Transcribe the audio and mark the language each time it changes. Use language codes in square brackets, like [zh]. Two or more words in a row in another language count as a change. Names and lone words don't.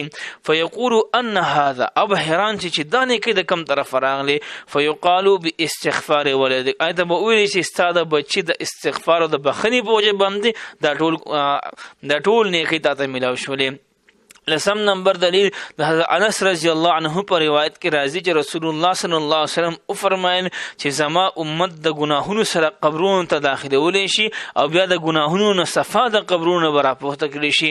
[ar] فيقول ان هذا [ps] اب حیران چې دا نیکی د کم طرف راغلی. [ar] فيقال باستغفار ولد. [ps] اته به ویل چې ستاده بچی د استغفار او د بخنی په وجه باندې دا ټول نیکی ته ملاوي شولې. لسم نمبر دلیل د حضرت انس [ar] رضی الله عنه [ps] پر روایت کې راځي چې رسول الله [ar] صلی الله علیه وسلم [ps] او فرمایل چې زما امت د ګناهونو سره قبرونو ته داخلول شي او بیا د ګناهونو نه صفا د قبرونو براپورته کړي شي.